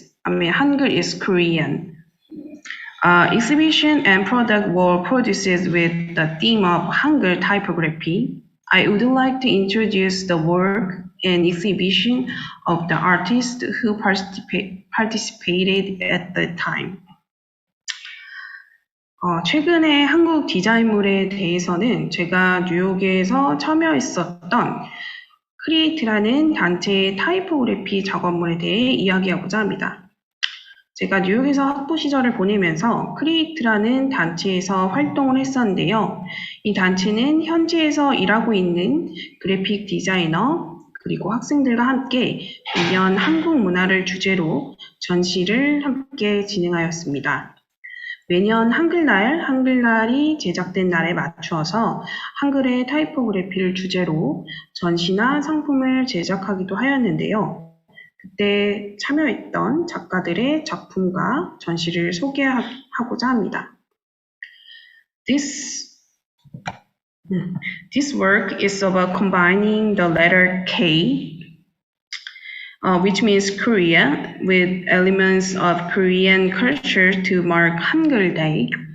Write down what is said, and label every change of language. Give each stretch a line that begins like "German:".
English: Hangul is Korean. Exhibition and product were produced with the theme of Hangul typography. I would like to introduce the work and exhibition of the artists who participated at the time.
Korean: 최근에 한국 디자인물에 대해서는 제가 뉴욕에서 참여했었던 크리에이트라는 단체의 타이포그래피 작업물에 대해 이야기하고자 합니다. 제가 뉴욕에서 학부 시절을 보내면서 크리에이트라는 단체에서 활동을 했었는데요. 이 단체는 현지에서 일하고 있는 그래픽 디자이너 그리고 학생들과 함께 매년 한국 문화를 주제로 전시를 함께 진행하였습니다. 매년 한글날이 제작된 날에 맞추어서 한글의 타이포그래피를 주제로 전시나 상품을 제작하기도 하였는데요. 그때 참여했던 작가들의 작품과 전시를 소개하고자 합니다.
English: This work is about combining the letter K, which means Korea, with elements of Korean culture to mark Hangul Day.